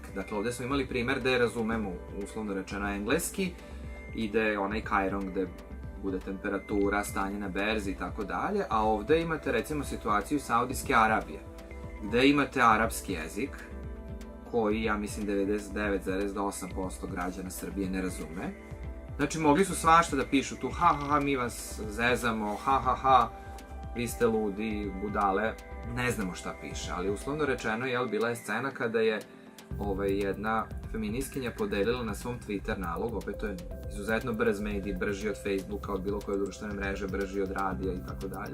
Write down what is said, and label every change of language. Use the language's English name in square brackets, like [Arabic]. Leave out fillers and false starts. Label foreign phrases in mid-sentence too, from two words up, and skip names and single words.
[Serbian] Dakle, ovde smo imali primer gde razumemo, uslovno rečeno, engleski i gde je onaj kajron gde bude temperatura, stanje na berzi i tako dalje, a ovde imate recimo situaciju Saudijske Arabije gde imate arapski jezik koji, ja mislim, 99,8% građana Srbije ne razume Znači, mogli su svašta da pišu tu, ha, ha, ha, mi vas zezamo, ha, ha, ha, vi ste ludi, budale, ne znamo šta piše, ali uslovno rečeno, bila je scena kada je jedna feminiskinja podelila na svom Twitter nalog, opet to je izuzetno brz medij, brži od Facebooka, od bilo koje društvene mreže, brži od radija i tako dalje.